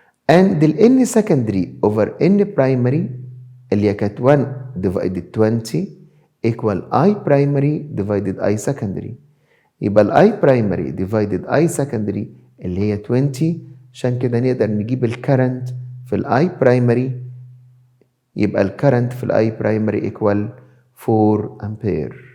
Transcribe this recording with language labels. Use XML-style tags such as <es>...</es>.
<en>And ال N secondary over N primary اللي هي كانت 1 divided 20 equal I primary divided I secondary. يبقى ال I primary divided I secondary اللي هي 20.</en> <ar>عشان كده نقدر نجيب ال current في ال I primary.</ar> <en>يبقى ال current في ال I primary equal 4 ampere.</en>